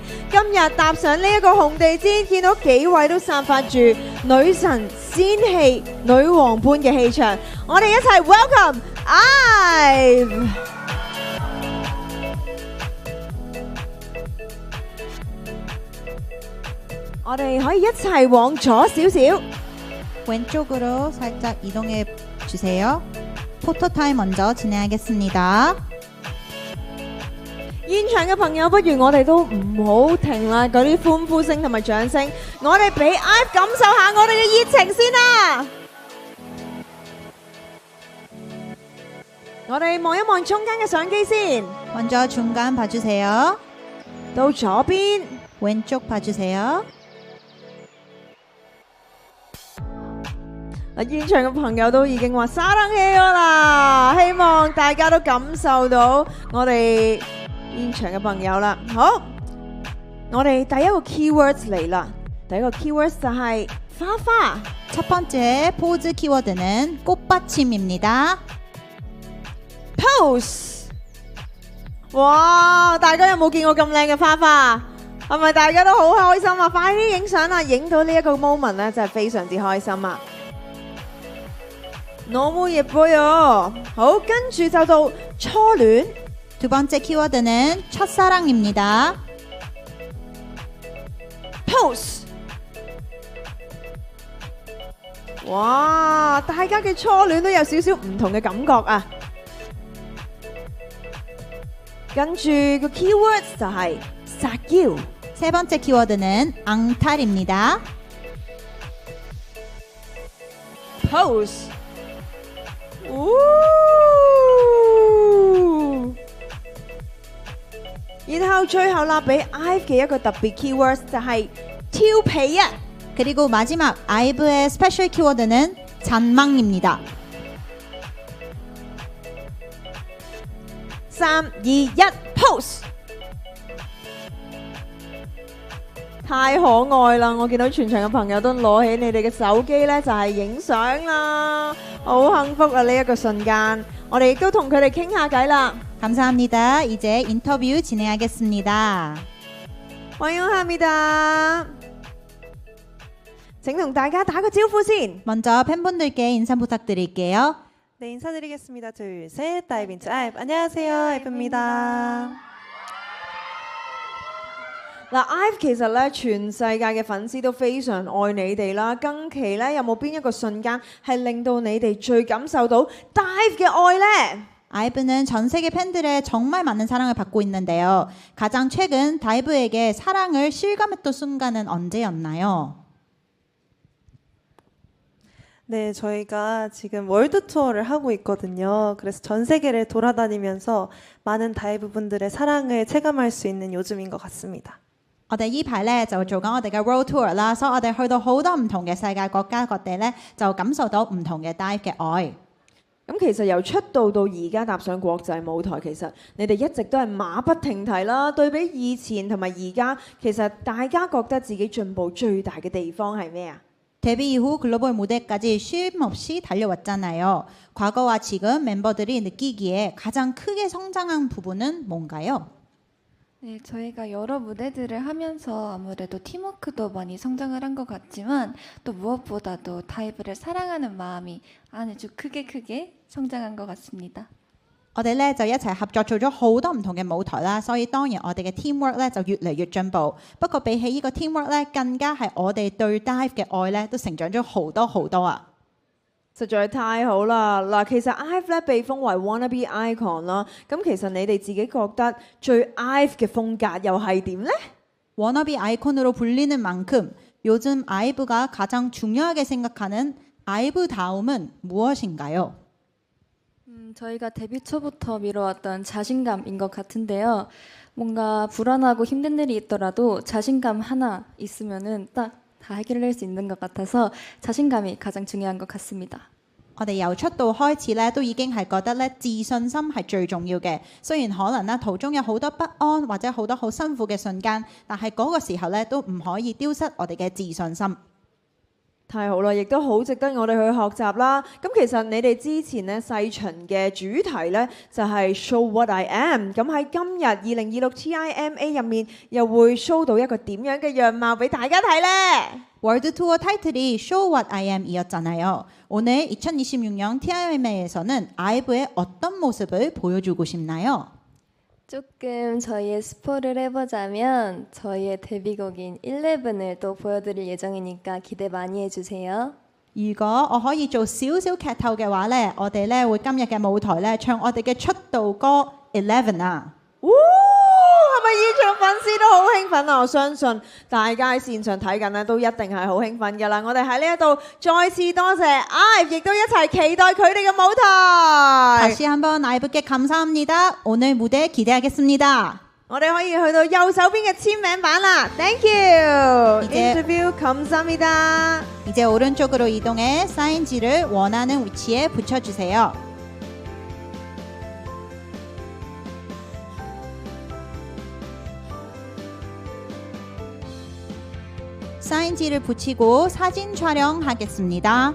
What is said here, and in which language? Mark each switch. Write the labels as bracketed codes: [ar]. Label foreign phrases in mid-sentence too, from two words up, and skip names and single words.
[yue] 今日踏上呢一個紅地氈，見到幾位都散發住女神仙氣、女王般嘅氣場，我哋一齊 welcome IVE。我哋可以一齊往左少少。 [ko] 왼쪽으로 살짝 이동해 주세요. 포토타임 먼저 진행하겠습니다. [yue] 現場嘅朋友，不如我哋都唔好停啦，嗰啲歡呼聲同埋掌聲，我哋俾 IVE 感受下我哋嘅熱情先啦。我哋望一望中間嘅相機先， [ko] 먼저 중간 봐주세요. [yue] 到左邊， [ko] 왼쪽 봐주세요. [yue] 現場嘅朋友都已經話沙冷氣咗啦，希望大家都感受到我哋現場嘅朋友啦。好，我哋第一個 keywords 嚟啦，第一個 keywords 就係花花。 [ko] 첫 번째 포즈 키워드는 꽃받침입니다. [yue] pose，哇！大家有冇見過咁靚嘅花花？係咪大家都好開心啊？快啲影相啦！影到呢一個 moment 咧，真係非常之開心啊！ [ko] 너무 예뻐요。 [yue] 好，跟住就到初戀。 [ko] 두 번째 키워드는 첫사랑입니다. [yue] pose，哇！大家嘅初戀都有少少唔同嘅感覺啊！跟住個 keywords 就係撒嬌。 [ko] 세 번째 키워드는 앙탈입니다. [yue] pose，然後最後啦，俾 IVE 嘅一個特別 keywords 就係挑皮啊！ [ko] 그리고 마지막 아이브의 스페셜 키워드는 잔망입니다. [yue] 3、2、1 pose，太可愛啦！我見到全場嘅朋友都攞起你哋嘅手機呢，就係影相啦，好幸福啊！呢一個瞬間，我哋亦都同佢哋傾下偈啦。 [ko] 감사합니다. 이제 인터뷰 진행하겠습니다. 환영합니다。 [yue] 請同大家打個招呼先。 [ko] 먼저 팬분들께 인사 부탁드릴게요. 네, 인사드리겠습니다. 둘, 셋. 다이빙즈 IVE. 안녕하세요. IVE입니다. [yue] IVE 其實咧，全世界嘅粉絲都非常愛你哋啦。近期咧，有冇邊一個瞬間係令到你哋最感受到 IVE 嘅愛呢？ [ko] 아이브는 전 세계 팬들의 정말 많은 사랑을 받고 있는데요. 가장 최근 다이브에게 사랑을 실감했던 순간은 언제였나요? 네, 저희가 지금 월드 투어를 하고 있거든요. 그래서 전 세계를 돌아다니면서 많은 다이브 분들의 사랑을 체감할 수 있는 요즘인 것 같습니다. [yue] 我哋依排咧就做緊我哋嘅 [en] World Tour [yue] 啦，所以我哋去到好多唔同嘅世界國家各地咧，就感受到唔同嘅 Dive 嘅愛。咁其實由出道到而家踏上國際舞台，其實你哋一直都係馬不停蹄啦。對比以前同埋而家，其實大家覺得自己進步最大嘅地方係咩啊？ [ko] 데뷔 이후 글로벌 무대까지 쉼 없이 달려왔잖아요. 과거와 지금 멤버들이 느끼기에 가장 크게 성장한 부분은 뭔가요? 네, 저희가 여러 무대들을 하면서 아무래도 팀워크도 많이 성장을 한 것 같지만 또 무엇보다도 다이브를 사랑하는 마음이 아주 크게 성장한 것 같습니다. [yue] 我哋咧就一齊合作做咗好多唔同嘅舞台啦，所以當然我哋嘅 teamwork 咧就越嚟越進步。不過比起呢個 teamwork 咧，更加係我哋對 dive 嘅愛咧都成長咗好多啊！實在太好啦！嗱，其實 IVE 咧被封為 [en] wannabe icon [yue] 啦，咁其實你哋自己覺得最 IVE 嘅風格又係點呢？ [ko] 워너비 아이콘으로 불리는 만큼 요즘 아이브가 가장 중요하게 생각하는 아이브다움은 무엇인가요? 저희가 데뷔 초부터 미뤄왔던 자신감인 것 같은데요. 뭔가 불안하고 힘든 일이 있더라도 자신감 하나 있으면은 딱 다 해결할 수 있는 것 같아서 자신감이 가장 중요한 것 같습니다. [yue] 我哋由出道開始咧，都已經係覺得咧自信心係最重要嘅。雖然可能咧途中有好多不安或者好多好辛苦嘅瞬間，但係嗰個時候咧都唔可以丟失我哋嘅自信心。太好啦，亦都好值得我哋去學習啦。咁其實你哋之前咧細巡嘅主題咧就係 Show What I Am。咁喺今日2026 TIMA 入面又會 show 到一個點樣嘅樣貌俾大家睇呢？ [ko] 월드 투어 타이틀이 Show What I Am이었잖아요. 오늘 2026년 TIMA에서는 아이브의 어떤 모습을 보여주고 싶나요? 조금 저희의 스포를 해보자면 저희의 데뷔곡인 11을 또 보여드릴 예정이니까 기대 많이 해주세요. [yue] 如果我可以做少少劇透嘅話呢，我哋呢會今日嘅舞台呢唱我哋嘅出道歌 11啊！係咪現場粉絲都好興奮啊？我相信大家喺線上睇緊呢，都一定係好興奮㗎啦！我哋喺呢一度再次多謝 IVE， 亦都一齊期待佢哋嘅舞台。 [ko] 다시 한번 아이브께 감사합니다. 오늘 무대 기대하겠습니다. [yue] 我哋可以去到右手邊嘅簽名版啦 ， [en] Thank you。 [ko] Interview 감사합니다。 이제 오른쪽으로 이동해 사인지를 원하는 위치에 붙여주세요. 사인지를 붙이고 사진 촬영하겠습니다.